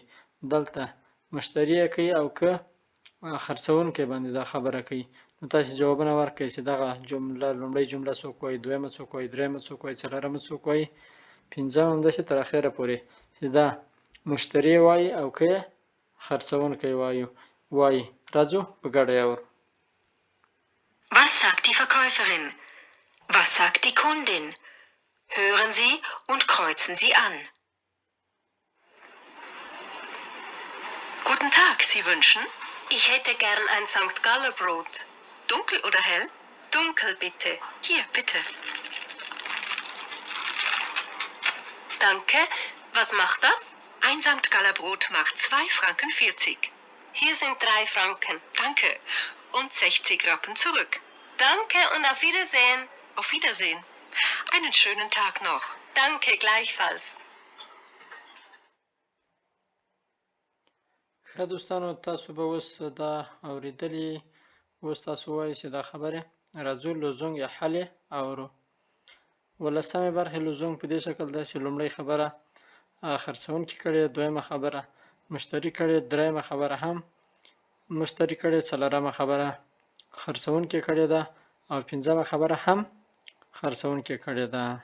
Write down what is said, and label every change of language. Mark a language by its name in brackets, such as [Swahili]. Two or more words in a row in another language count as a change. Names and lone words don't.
[Pashto] دلته مشتری یې کوي او که خرڅوونکی باندې دا خبره کوي. نو تاسو جوابونه ورکړئ چې دغه جمله لومړۍ جمله څوک وایي، دویمه څوک وایي، درېیمه څوک وایي، څلورمه څوک وایي، پنځمه همداسې تر اخره پورې چې دا مشتری وایي او که یې خرڅوونکی وایي. راځو په ګډه یې اورو. [German] Was sagt die Verkäuferin? Was sagt die Kundin? Hören Sie und kreuzen Sie an. Guten Tag, Sie wünschen? Ich hätte gern ein St. Galler Brot. Dunkel oder hell? Dunkel bitte. Hier, bitte. Danke. Was macht das? Ein St. Galler Brot macht 2 Franken 40. Hier sind 3 Franken. Danke. Und 60 Rappen zurück. Danke und auf Wiedersehen. Auf Wiedersehen. Einen schönen Tag noch. Danke gleichfalls. [Pashto] ښه دوستانو، تاسو به اوس دا اورېدلي. اوس تاسو ووایئ چې دا خبرې راځو لزونګ یا حل اورو. 18مې برخې لزونګ په دې شکل ده چې لومړۍ خبره خرڅوونکي کړې، دویمه خبره مشتری کړې، درېیمه خبره هم مشتری کړې، څلورمه خبره خرڅوونکي کړې ده او پنځمه خبره هم خرڅوونکي کړې ده.